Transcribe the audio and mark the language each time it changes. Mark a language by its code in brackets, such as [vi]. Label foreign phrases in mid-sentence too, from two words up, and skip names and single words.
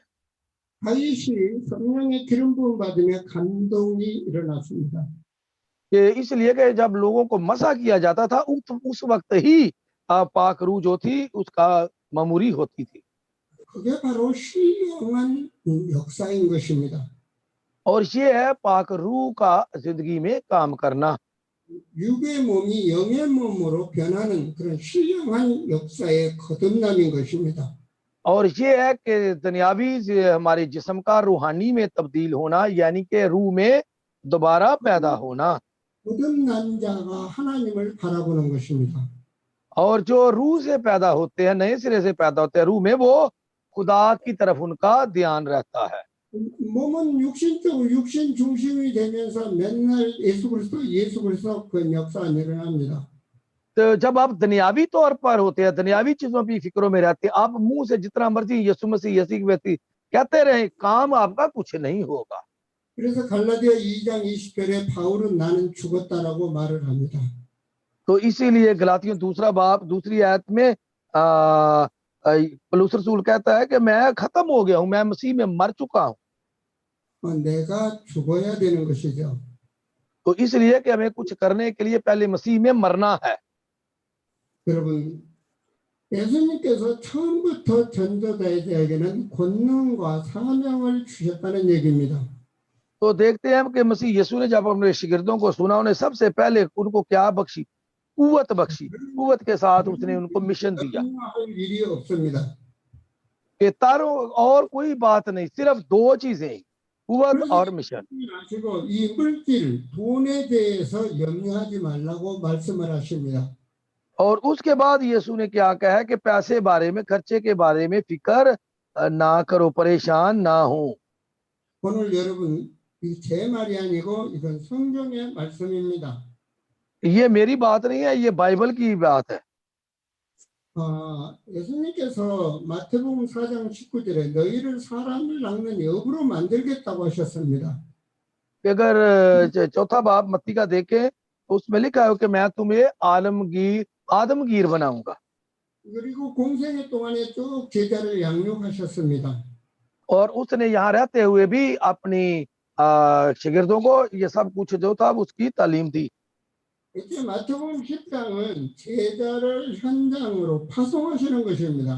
[ko] 다윗이 성령의 기름 부음 받으며 감동이 일어났습니다. [ur] کہ اس لیے کہ جب لوگوں کو مسا کیا جاتا تھا اس وقت ہی پاک روح جو تھی اس کا معموری ہوتی تھی. [ko] 그게 바로 신령한 역사인 것입니다. [ur] اور یہ ہے پاک روح کا زندگی میں کام کرنا. [ko] 육의 몸이 영의 몸으로 변하는 그런 신령한 역사의 거듭남인 것입니다. [ur] اور یہ ہے کہ دنیاوی ہمارے جسم کا روحانی میں تبدیل ہونا یعنی کہ روح میں دوبارہ پیدا ہونا. [ko] 거듭난 자가 하나님을 바라보는 것입니다. [ur] اور جو روح سے پیدا ہوتے ہیں نئے سرے سے پیدا ہوتے ہیں روح میں وہ خدا کی طرف ان کا دھیان رہتا ہے. [ko] 몸은 육신적으로 육신 중심이 되면서 맨날 예수 그리스도 그 역사가 일어납니다. [ur] تو جب آپ دنیاوی طور پر ہوتے ہیں دنیاوی چیزوں کی فکروں میں رہتے ہیں آپ منہ سے جتنا مرضی یسوع مسیح ویکتی کہتے رہے کام آپ کا کچھ نہیں ہوگا. [ko] 그래서 갈라디아 2장 20절에 바울은 나는 죽었다라고 말을 합니다. [ur] تو اسی لیے گلتیوں دوسرا باب دوسری آیت میں پولس رسول کہتا ہے کہ میں ختم ہو گیا ہوں، میں مسیح میں مر چکا ہوں. [ko] 내가 죽어야 되는 것이죠. [ur] تو اس لیے کہ ہمیں کچھ کرنے کے لیے پہلے مسیح میں مرنا ہے. [ko] 여러분, 예수님께서 처음부터 전도자에게는 권능과 사명을 주셨다는 얘기입니다. [ur] تو دیکھتے ہیں کہ مسیح یسوع نے جب اپنے شاگردوں کو سنا، انہیں سب سے پہلے ان کو کیا بخشی? قوت بخشی. قوت کے ساتھ اس نے ان کو مشن دیا. [ko] 할 일이 없습니다. [ur] کہ تاروں اور کوئی بات نہیں، صرف دو چیزیں ہی، قوت اور مشن. [ko] 아시고 이 물질, 돈에 대해서 염려하지 말라고 말씀을 하십니다. [ur] اور اس کے بعد یسوع نے کیا کہا ہے کہ پیسے بارے میں، خرچے کے بارے میں فکر نہ کرو، پریشان نہ ہو. [ko] 오늘 여러분 이 제 말이 아니고 이건 성경의 말씀입니다. [ur] یہ میری بات نہیں ہے، یہ بائبل کی بات ہے. [ko] 예수님께서 마태복음 4장 19절에 너희를 사람을 낚는 역으로 만들겠다고 하셨습니다. [ur] اگر چوتھا باب متی کا دیکھیں تو اس میں لکھا ہے کہ میں تمہیں آدم گیر بناؤں گا. [ko] 그리고 공생애 동안에 쭉 제자를 양육하셨습니다. [ur] اور اس نے یہاں رہتے ہوئے بھی اپنی شاگردوں کو یہ سب کچھ جو تھا اس کی تعلیم دی. [ko] 이제 마태복음 10장은 제자를 현장으로 파송하시는 것입니다.